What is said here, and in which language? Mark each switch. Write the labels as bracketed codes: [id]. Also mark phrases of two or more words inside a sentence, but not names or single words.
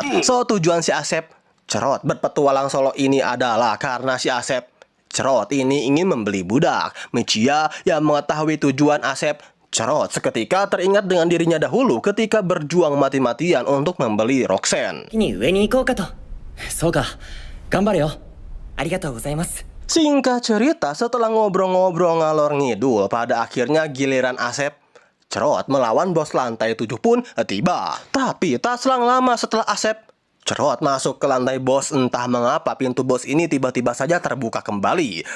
[id] So, tujuan si Asep Cerot berpetualang solo ini adalah karena si Asep Cerot ini ingin membeli budak. Michiya yang mengetahui tujuan Asep Cerot seketika teringat dengan dirinya dahulu ketika berjuang mati-matian untuk membeli Roxanne. [ja] に上に行こうかと。そうか。頑張れよ。ありがとうございます。 [id] Singkat cerita, setelah ngobrol-ngobrol ngalor ngidul, pada akhirnya giliran Asep Cerot melawan bos lantai 7 pun tiba. Tapi tak selang lama setelah Asep Cerot masuk ke lantai bos, entah mengapa pintu bos ini tiba-tiba saja terbuka kembali.